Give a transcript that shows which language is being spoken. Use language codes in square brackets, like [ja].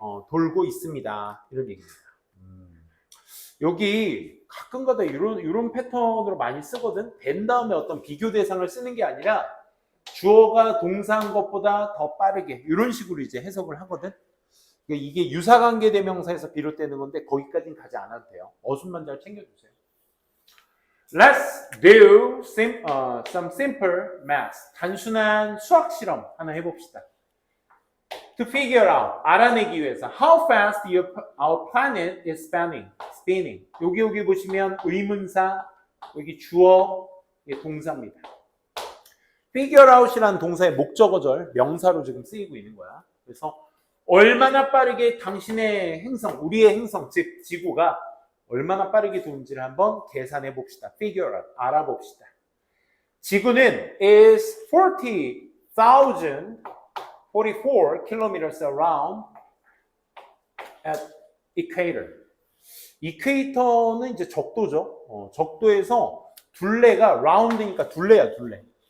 [ko] 돌고 있습니다. 이런 얘기입니다. 여기 가끔가다 이런 패턴으로 많이 쓰거든. 된 다음에 어떤 비교 대상을 쓰는 게 아니라 주어가 동사한 것보다 더 빠르게 이런 식으로 이제 해석을 하거든. 이게 유사관계 대명사에서 비롯되는 건데 거기까지는 가지 않아도 돼요. 어순만 잘 챙겨주세요. [en] Let's do some simple math. [ko] 단순한 수학 실험 하나 해봅시다. [en] To figure out, [ko] 알아내기 위해서 [en] how fast our planet is spinning. [ko] 여기 보시면 의문사, 여기 주어, 동사입니다. figure out이라는 동사의 목적어절, 명사로 지금 쓰이고 있는 거야. 그래서 얼마나 빠르게 당신의 행성, 우리의 행성, 즉 지구가 얼마나 빠르게 도는지를 한번 계산해 봅시다. [en] figure out, [ko] 알아봅시다. 지구는 [en] is 44 kilometers around at equator. [ko] 이퀘이터는 이제 적도죠. 적도에서 둘레가 라운드니까 둘레야, 둘레.